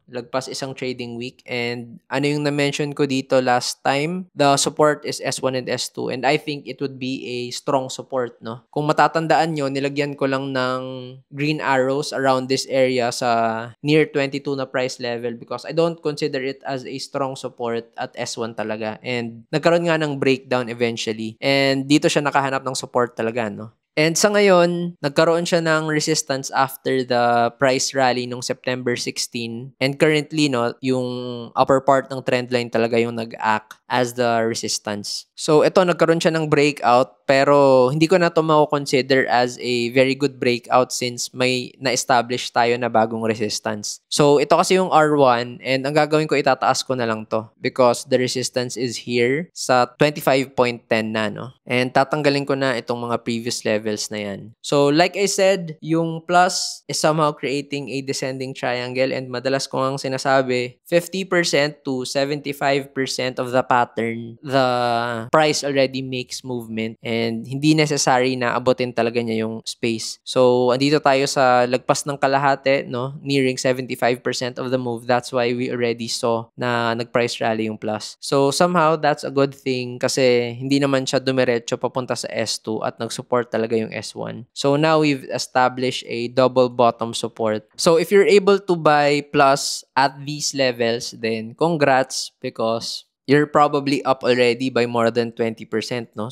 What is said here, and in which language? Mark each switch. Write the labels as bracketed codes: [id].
[en] lagpas isang trading week. And ano yung na-mention ko dito last time, the support is S1 and S2, and I think it would be a strong support, no? [tl] Kung matatandaan nyo, nilagyan ko lang ng green arrows around this area sa near 22 na price level [en] because I don't consider it as a strong support [tl] at S1 talaga. And nagkaroon nga ng breakdown eventually. And dito siya nakahanap ng support talaga, no? And sa ngayon, nagkaroon siya ng resistance after the price rally nung September 16. And currently, no, yung upper part ng trend line talaga yung nag-act as the resistance. So, ito, nagkaroon siya ng breakout, pero hindi ko na ito mako-consider as a very good breakout since may na-establish tayo na bagong resistance. So, ito kasi yung R1, and ang gagawin ko, itataas ko na lang to [en] because the resistance is here [tl] sa 25.10 na, no? And tatanggalin ko na itong mga previous levels na yan. [en] So, like I said, yung plus is somehow creating a descending triangle, and madalas ko ang sinasabi, 50% to 75% of the pattern, the price already makes movement, and [tl] hindi necessary na abutin talaga [en] niya yung space. [tl] So, andito tayo sa lagpas ng kalahati, no? [en] Nearing 75% of the move. That's why we already saw [tl] na nag-price rally [en] yung plus. [tl] So, somehow, that's a good thing kasi hindi naman siya dumiretso papunta sa S2 at nag-support talaga yung S1. [en] So, now we've established a double bottom support. So, if you're able to buy plus at these levels, then congrats because you're probably up already by more than 20%, no?